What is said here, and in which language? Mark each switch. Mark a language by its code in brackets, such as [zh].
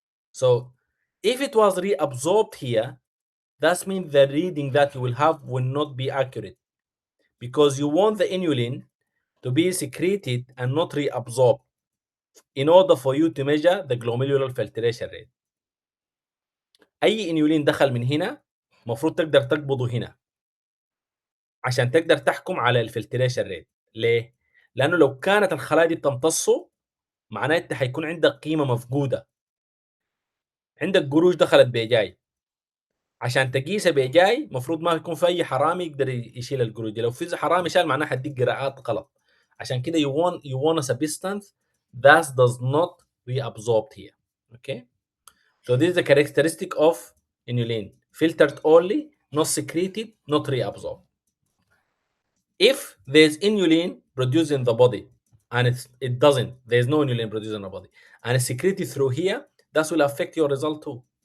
[en] So if it was reabsorbed here, that means the reading that you will have will not be accurate, because you want the inulin to be secreted and not reabsorbed in order for you to measure the glomerular filtration rate. [ar] اي انيولين دخل من هنا المفروض تقدر تقبضه هنا عشان تقدر تحكم على الفلتريشن ريت. ليه؟ لانه لو كانت الخلايا دي بتمتصه معناته حيكون عندك قيمه مفقوده، عندك قروش دخلت بجاي، عشان تقيسها بجاي المفروض ما يكون في اي حرامي يقدر يشيل القروش دي. لو في حرامي شال معناها حديك قراءات غلط. عشان كده [en] you want a substance that does not reabsorb here. Okay, so this is the characteristic of inulin: filtered only, not secreted, not reabsorbed. If there's inulin produced in the body and it doesn't, there's no inulin produced in the body and it's secreted through here, that will affect your result too.